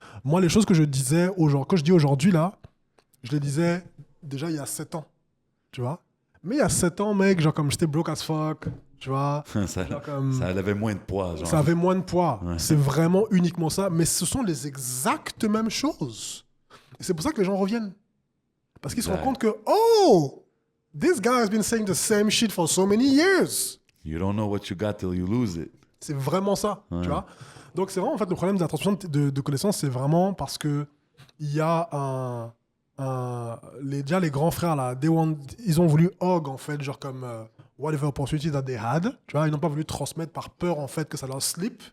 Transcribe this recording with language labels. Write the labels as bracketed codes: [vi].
[fr] Moi, les choses que je disais, que je dis aujourd'hui, là, je les disais déjà il y a 7 ans, tu vois. Mais il y a 7 ans, mec, genre comme j'étais [en] broke as fuck, [fr] tu vois. ça, Genre comme- ça avait moins de poids. Genre. ça avait moins de poids. Ouais. C'est vraiment uniquement ça. Mais ce sont les exactes mêmes choses. Et c'est pour ça que les gens reviennent. Parce qu'ils se rendent Ouais. compte que, [en] oh, this guy has been saying the same shit for so many years. You don't know what you got till you lose it. [fr] C'est vraiment ça, Ouais. tu vois. Donc c'est vraiment, en fait, le problème de la transmission de connaissances, c'est vraiment parce que il y a déjà les grands frères, là, ils ont voulu hog, en fait, genre comme [en] whatever opportunity that they had, [fr] tu vois. Ils n'ont pas voulu transmettre par peur, en fait, que ça leur slip,